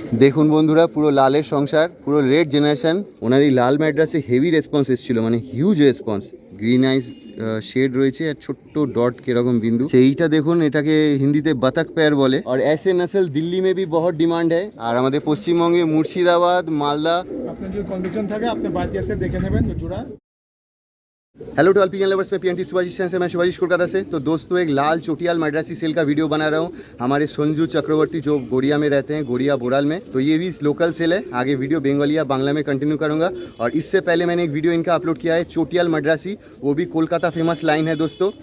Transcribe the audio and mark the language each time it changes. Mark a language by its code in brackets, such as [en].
[bn] দেখুন বন্ধুরা, পুরো লালের সংসার, পুরো রেড জেনারেশন। ওনার এই লাল ম্যাড্রাসে হেভি রেসপন্স এসেছিলো, মানে হিউজ রেসপন্স। গ্রিন আইস শেড রয়েছে আর ছোট্ট ডট কিরকম বিন্দু। সেইটা দেখুন, এটাকে হিন্দিতে বাতাক পেয়ার বলে। [hi] আর ऐसे नस्ल दिल्ली में भी बहुत डिमांड है। [bn] আর আমাদের পশ্চিমবঙ্গে মুর্শিদাবাদ, মালদা। আপনার যদি কন্ডিশন থাকে আপনি বাড়িতে এসে দেখে নেবেন জোড়া। [hi] Hello to all pigeon lovers में पीएनटी सुभाषिश से मैं सुभाषिश कोलकाता से। तो दोस्तों, एक लाल चोटियाल मद्रासी सेल का वीडियो बना रहा हूँ हमारे संजू चक्रवर्ती जो गोड़िया में रहते हैं, गोड़िया बोराल में। तो ये भी लोकल सेल है। आगे वीडियो बंगाली या बांग्ला में कंटिन्यू करूँगा। और इससे पहले मैंने एक वीडियो इनका अपलोड किया है चोटियाल मद्रासी, वो भी कोलकाता फेमस लाइन है दोस्तों।